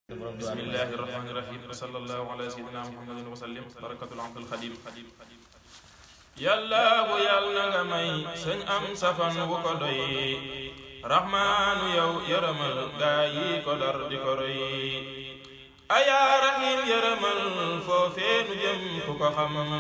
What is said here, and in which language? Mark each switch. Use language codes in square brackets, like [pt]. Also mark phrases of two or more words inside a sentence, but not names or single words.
[ar] بسم الله الرحمن الرحيم. وصلى الله على سيدنا محمد وسلم. بركة العبد الخديم. [wo] Yàlla bu Yàlla nga may sëñ am safan wu ko doy. Rahmaanu yow yërëmal gaa yi ko dar di ko roy. [ar] يا رحيم [wo] yërëmal foofee nu jëm ku ko xam.